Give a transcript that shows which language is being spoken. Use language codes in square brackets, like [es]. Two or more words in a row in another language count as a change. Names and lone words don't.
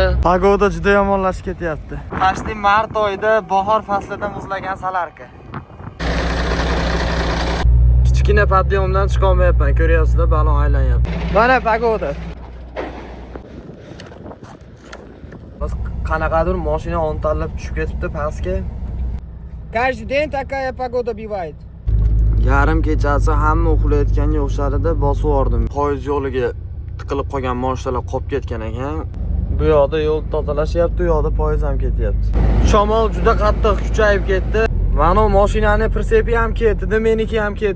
[uz] Pagoda juda yomonlashib ketyapti. Pashti mart oyida bahor faslida muzlagan salarka. Kichkina podyomdan chiqa olmayapman, ko'ryapsizlar, balon aylanyapti. Mana pagoda. Biz qanaqadir mashina ontallab tushib ketibdi pastga. [ru] Каждый день такая погода бывает. [uz] Yarim kechasi hamma uxlayotganga o'xsharida bosib yordim. Poyezd yo'liga tiqilib qolgan mashinalar qolib ketgan ekan. Bu yoqda yo'l tozalashyapti, u yoqda poyezd ham ketyapti. Shamol juda qattiq kuchayib ketdi. Mana mashinani pritsepi ham ketdi, meniki ham ketdi.